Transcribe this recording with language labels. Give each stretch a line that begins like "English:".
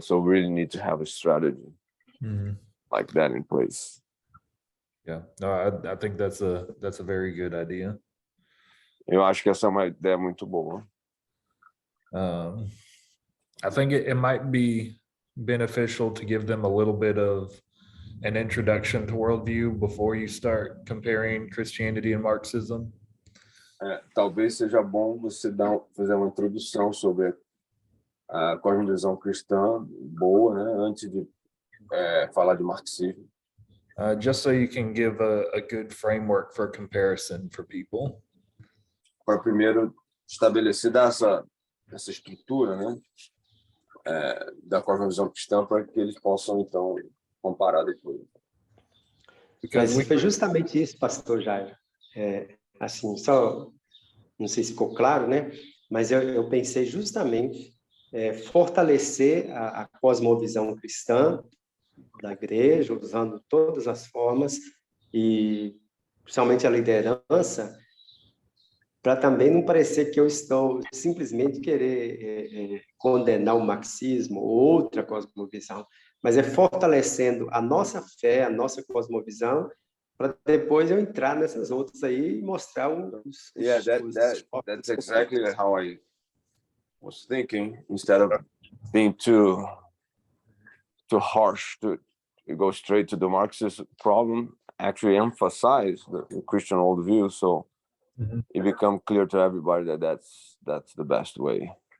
English: So we really need to have a strategy like that in place. Yeah, no, I think that's a very good idea.
Portuguese: Eu acho que essa é uma ideia muito boa.
English: I think it might be beneficial to give them a little bit of an introduction to worldview before you start comparing Christianity and Marxism.
Portuguese: Talvez seja bom você fazer uma introdução sobre a cosmovisão cristã boa, né, antes de falar de marxismo.
English: Just so you can give a good framework for comparison for people.
Portuguese: Para primeiro estabelecer essa estrutura, né, da cosmovisão cristã, para que eles possam então comparar depois. Mas foi justamente isso, pastor Jair. Assim, só não sei se ficou claro, né? Mas eu pensei justamente fortalecer a cosmovisão cristã da igreja, usando todas as formas, e principalmente a liderança, para também não parecer que eu estou simplesmente querer condenar o marxismo ou outra cosmovisão, mas fortalecendo a nossa fé, a nossa cosmovisão, para depois eu entrar nessas outras aí e mostrar os
English: that's exactly how I was thinking. Instead of being too harsh to go straight to the Marxist problem, actually emphasize the Christian worldview, so it become clear to everybody that that's the best way.